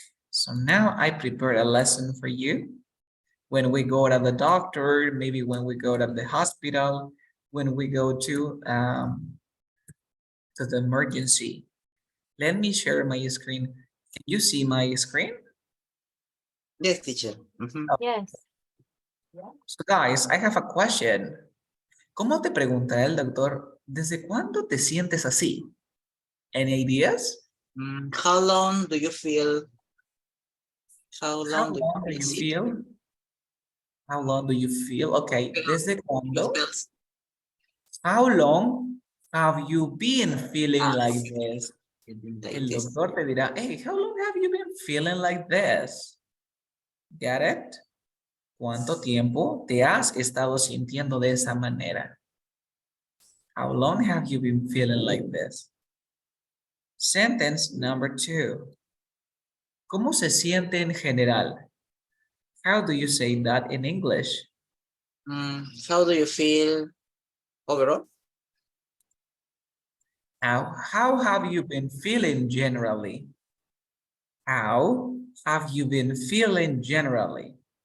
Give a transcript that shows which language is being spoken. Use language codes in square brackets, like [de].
[en] So now I prepared a lesson for you. When we go to the doctor, maybe when we go to the hospital, when we go to the emergency. Let me share my screen. Can you see my screen? Yes, teacher. Yes. So guys, I have a question. [es] ¿Cómo te preguntará el doctor, ¿desde cuándo te sientes así? [en] Any ideas? How long do you feel? How How long do long do you you feel? feel? How long do you feel? Okay, [es] ¿desde cuándo? [en] How long have you been feeling like this? [es] El doctor te dirá, [en] hey, how long have you been feeling like this? Get it? [es] ¿Cuánto tiempo te has estado sintiendo de esa manera? [en] How long have you been feeling like this? Sentence number 2. ¿Cómo se siente en general? How do you say that in English? How do you feel overall? How have you been feeling generally? How have you been feeling generally?